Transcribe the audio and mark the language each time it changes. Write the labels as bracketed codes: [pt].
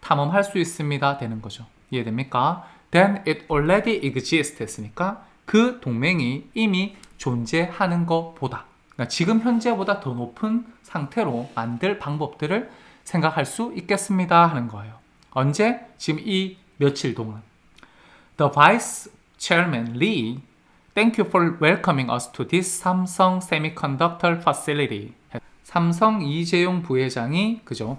[ko] 탐험할 수 있습니다 되는 거죠. 이해됩니까? [en] Then it already exists [ko] 했으니까 그 동맹이 이미 존재하는 것보다, 그러니까 지금 현재보다 더 높은 상태로 만들 방법들을 생각할 수 있겠습니다 하는 거예요. 언제? 지금 이 며칠 동안. [en] The Vice Chairman Lee, thank you for welcoming us to this Samsung Semiconductor Facility. [ko] 삼성 이재용 부회장이 그죠?